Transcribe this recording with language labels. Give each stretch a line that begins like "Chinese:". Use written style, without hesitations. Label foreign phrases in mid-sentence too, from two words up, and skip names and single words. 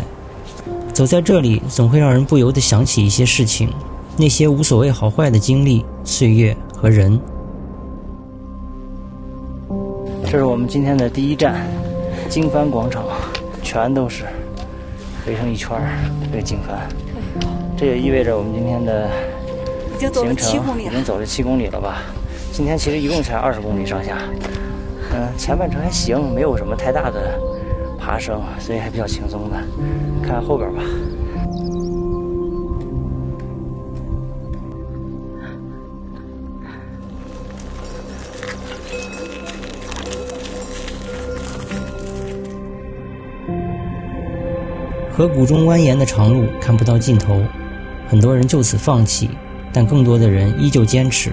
Chinese: 走在這裡總會讓人不由得想起一些事情，那些無所謂好壞的經歷、歲月和人。這是我們今天的第一站，經幡廣場，全都是圍成一圈這個經幡。這也意味着我們今天的行程已經走了7公里了吧？今天其實一共才20公里上下， 前半程還行，没有什么太大的爬升，所以还比较轻松的。看看后边吧。河谷中蜿蜒的長路看不到盡頭，很多人就此放棄，但更多的人依舊堅持。